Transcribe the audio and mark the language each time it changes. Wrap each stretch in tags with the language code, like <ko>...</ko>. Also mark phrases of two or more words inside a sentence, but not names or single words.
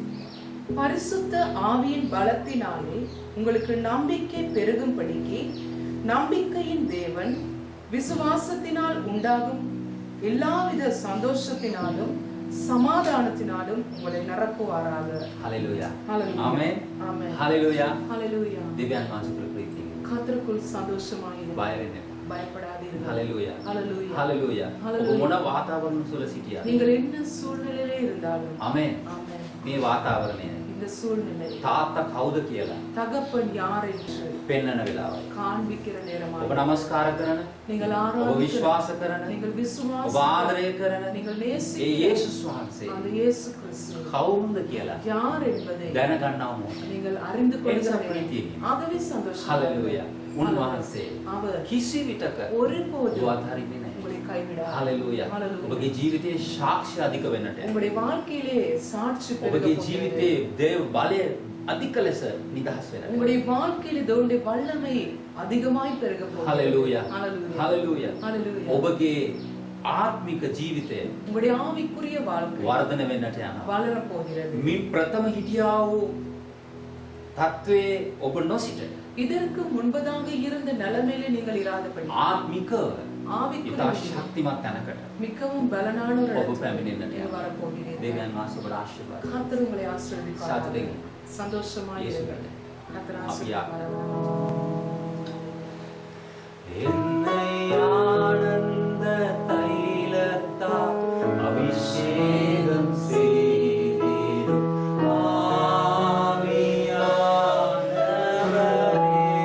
<ta>பரிசுத்த ஆவியின் பலத்தினாலே உங்களுக்கு நம்பிக்கை பெருகும்படிக்கு நம்பிக்கையின் தேவன் விசுவாசத்தினால் உண்டாகும் எல்லாவித சந்தோஷத்தினாலும் சமாதானத்தினாலும் உங்களை நிரப்புவாராக.</ta> <si>හලෙලූයා.</si> <ta>Hallelujah.</ta> <si>ආමෙන්.</si> <ta>Amen.</ta> <si>හලෙලූයා.</si> <ta>ஹalleluya.</ta> <si>දෙවියන් වහන්සේ තුළ ප්‍රීතිය.</si> <ta>கர்த்தருக்குள் சந்தோஷமாயிரு.</ta> <si>බය වෙන්න එපා.</si> <ta>பயப்படாதீர்கள்.</ta> <si>හලෙලූයා.</si> <ta>Hallelujah.</ta> <si>හලෙලූයා.</si> <ta>Hallelujah.</ta> <si>ඔබ මොන වාතාවරණ තුළ සිටියා?</si> <ta>நீங்கள் என்ன சூழ்நிலையிலே இருந்தாலும்</ta> <si>ආමෙන්.</si> <ta>ஆமென்.</ta> <si>මේ වාතාවරණය</si> <ta>இந்த சூழ்நிலை</ta> <si>තාත්තා කවුද කියලා</si> <ta>தகப்பன் யார் என்று</ta> <si>පෙන්වන වෙලාවයි.</si> <ta>காண்பிக்கிற</ta> <si>ඔබ</si> <ta>நேரமாக</ta> <si>නමස්කාර කරන,</si> <ta>நீங்கள்</ta> <si>ඔබ</si> <ta>ஆராதிக்கிற,</ta> <si>විශ්වාස කරන,</si> <ta>நீங்கள்</ta> <si>ඔබ</si> <ta>விசுவாசிக்கிற,</ta> <si>ආදරය කරන</si> <ta>நீங்கள்</ta> <si>ඒ</si> <ta>நேசிக்கிற</ta> <si>යේසුස් වහන්සේ</si> <ta>அந்த இயேசு கிறிஸ்து</ta> <si>කවුරුද කියලා</si> <ta>யார் என்பதை</ta> <si>දැනගන්නව ඕන.</si> <ta>நீங்கள் அறிந்து</ta> <si>එනිසා</si> <ta>கொள்ளுங்கள்.</ta> <si>ප්‍රීතිය.</si> <ta>ஆகவே சந்தோஷம்.</ta> <si>හලෙලූයා. උන්වහන්සේ</si> <ta>அவர்</ta> <si>කිසි විටක</si> <ta>ஒருபோதும்</ta> <si>ඔබ අත්හරින්නේ නැහැ.</si> <ta>உங்களை கைவிடாது.</ta> <si>හලෙලූයා.</si> <ta>Hallelujah.</ta> <si>ඔබගේ ජීවිතයේ සාක්ෂි අධික වෙන්නට.</si> <ta>உங்களுடைய வாழ்க்கையிலே சாட்சி பெருக</ta> <si>ඔබගේ</si> <ta>போகிறது.</ta> <si>ජීවිතයේ දේව බලය අධික ලෙස නිදහස් වෙන්නට.</si> <ta>உங்களுடைய வாழ்க்கையிலே தேவனுடைய வல்லமை அதிகமாய் பெருக போகிறது.</ta> <si>හලෙලූයා.</si> <ta>Hallelujah.</ta> <si>හලෙලූයා.</si> <ta>Hallelujah.</ta> <si>ඔබගේ ආත්මික ජීවිතය</si> <ta>உங்களுடைய ஆவிக்குரிய வாழ்க்கை</ta> <si>වර්ධනය වෙන්නට යනවා.</si> <ta>வளர போகிறது.</ta> <si>මින් ප්‍රථම හිටියා වූ තත්වයේ ඔබ නොසිට</si> <ta>இதற்கு முன்பதாக இருந்த நிலைமையிலே நீங்கள் இராதபடி</ta> <si>ආත්මිකව</si> <ta>ஆவிக்குரிய</ta> <si>ඉතා ශක්තිමත් තැනකට</si> <ta>மிகவும் பலனான ஒரு</ta> <si>ඔබ</si> <ta>இடத்துக்கு</ta> <si>පැමිණෙන්නට</si> <ta>நீங்கள்</ta> <si>යනවා.</si> <ta>வரப்போகிறீர்கள்.</ta> <si>දෙවියන් වහන්සේ ඔබට ආශිර්වාද කරනවා.</si> <ta>கர்த்தர் உங்களை ஆசீர்வதிப்பார்.</ta> <si>සතුටින්</si> <ta>சந்தோஷமாய் இருங்கள். கர்த்தர்</ta> <si>අපි</si> <ta>ஆசீர்வதிப்பார். என்னை ஆனந்த தைலத்தால் அபிஷேகம் செய்தீரும் ஆவியானவரே.</ta>